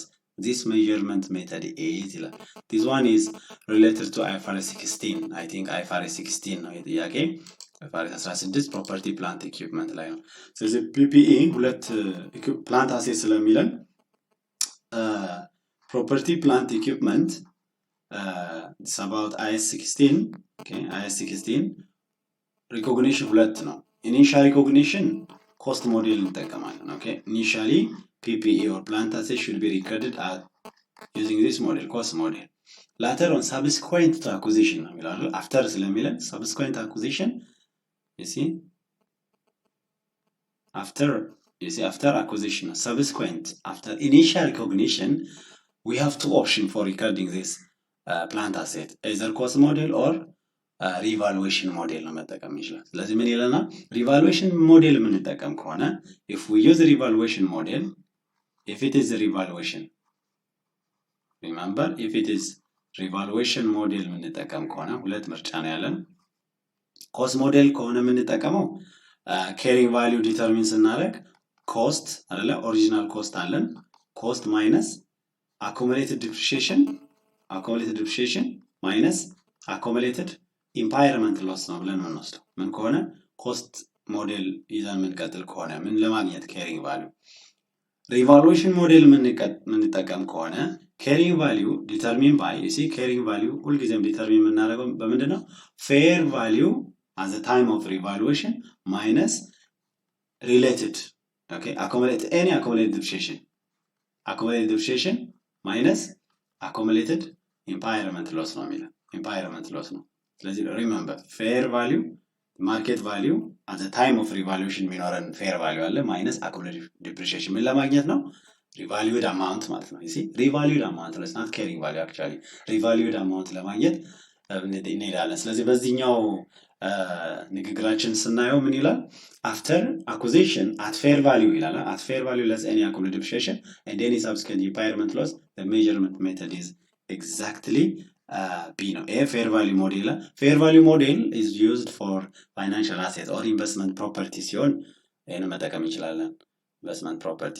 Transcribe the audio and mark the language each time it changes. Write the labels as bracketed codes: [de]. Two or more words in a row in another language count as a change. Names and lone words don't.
[en] This measurement method is this one is related to IFRS 16. I think IFRS 16 [am] ነው ጥያቄ [en] IFRS 16 property plant equipment [am] ላይ ነው። ስለዚህ [en] PPE ሁለት plant assets ስለሚለን property plant equipment it's about IS 16. Okay, IS 16 recognition [am] ሁለት ነው። [en] initial recognition cost model እንጠቀማለን። Okay, initially PPE or plant asset should be recorded at using this model, cost model. Later on subsequent to acquisition [am] ነው የሚለው [en] after ስለሚለን subsequent acquisition you see after acquisition subsequent after initial recognition we have two options for recording this plant asset, either cost model or revaluation model [am] ነው መጠቀም ይችላል። ስለዚህ ምን ይለናል? [en] revaluation model [am] የምንጠቀም ከሆነ [en] if we use the revaluation model, if it is revaluation, remember if it is revaluation model [am] የምንጠቀም ከሆነ ሁለት ምርጫ ነው ያለን። [en] cost model [am] ከሆነ የምንጠቀመው [en] carrying value determine ስናደርግ cost አይደለ original cost አለን cost minus accumulated depreciation minus accumulated impairment loss [am] ነው ብለን የምንወስደው። ምን ከሆነ [en] cost model [am] ይዘን የምንቀጥል ከሆነ ምን ለማግኘት [en] carrying value። revaluation model [am] የምንጠቀም ከሆነ [en] carrying value determine by, you see carrying value ሁልጊዜም determine [am] የምናደርገው በምንድን ነው? [en] fair value at the time of revaluation minus related, okay, any accumulated depreciation minus accumulated impairment loss [am] ነው የሚለው [en] impairment loss ነው። ስለዚህ remember fair value market value at the time of revaluation የሚኖረን fair value አለ minus accumulated depreciation [am] ምን ለማግኘት ነው? [en] revalued amount [am] ማለት ነው። [en] you see revalued amount is not carrying value actually revalued amount [am] ለማግኘት እንሄዳለን። ስለዚህ በዚህኛው ንግግራችን ስናየው ምን ይላል? [en] after acquisition at fair value ይላል። at fair value less any accumulated depreciation and any subsequent impairment loss, the measurement method is exactly B ነው። fair value model is used for financial assets or investment property [am] ሲሆን ይሄን መጠቀም እንችላለን። [en] investment property.